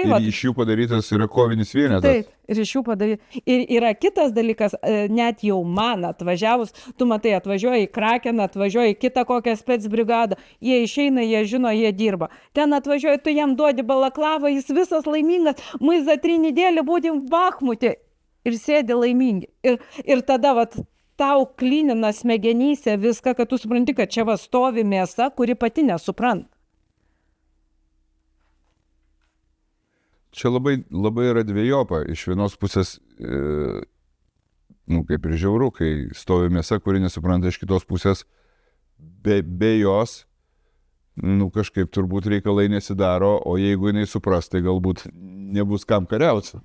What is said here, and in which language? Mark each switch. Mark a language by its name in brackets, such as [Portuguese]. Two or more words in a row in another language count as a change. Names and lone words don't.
[Lithuanian] Ir iš jų padarytas yra kovinis vienetas. Taip, ir iš jų padarytas. Ir yra kitas dalykas, net jau man atvažiavus, tu matai, atvažiuoja į Krakeną, atvažiuoja į kitą kokią specbrigadą, jie išeina, jie žino, jie dirba. Ten atvažiuoja, tu jam duodi balaklavą, jis visas laimingas, [Russian] мы за 3 недели будем в Бахмуте. [Lithuanian] Ir sėdi laimingi. Ir tada tau klinina smegenyse viską, kad tu supranti, kad čia stovi mėsa, kuri pati nesupranta. Čia labai yra dvejopa. Iš vienos pusės, kaip ir žiauru, kai stovi mėsa, kuri nesupranta, iš kitos pusės be jos, kažkaip turbūt reikalai nesidaro, o jeigu jinai supras, tai galbūt nebus kam kariauti.